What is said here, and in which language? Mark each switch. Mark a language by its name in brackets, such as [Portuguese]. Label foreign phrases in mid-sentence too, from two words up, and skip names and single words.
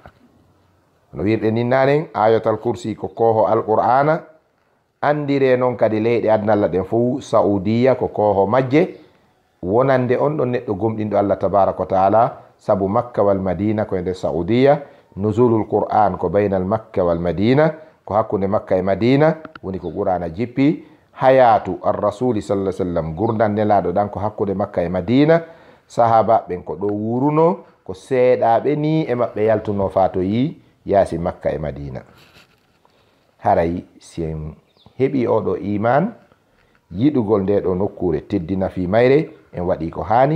[Fula] no wirɗe nin nanen [Arabic] آية الكرسي [Fula] ko koho alqur'ana, andire noon kadi leyɗe adnalla ɗen fof saudiya ko koho majje, wonande on ɗon neɗɗo gomɗinɗo [Arabic] الله تبارك وتعالى, [Fula] sabu [Arabic] مكة والمدينة [Fula] ko e nder saudiya. [Arabic] نزول القرآن [Fula] ko [Arabic] بين مكة والمدينة, [Fula] ko hakkude makka e madina woni ko qur'ana jippi. [Arabic] حياة الرسول صلى الله عليه وسلم, [Fula] gurdam nelaɗo ɗan ko hakkude makka e madina. sahaba ɓen ko ɗo wuruno, ko seeɗaɓe ni e maɓɓe yaltuno fato yi yaasi makka e madina. haray si en heɓi oɗo iman, yiɗugol nde ɗo nokkure teddina fi mayre, en waɗi ko hani.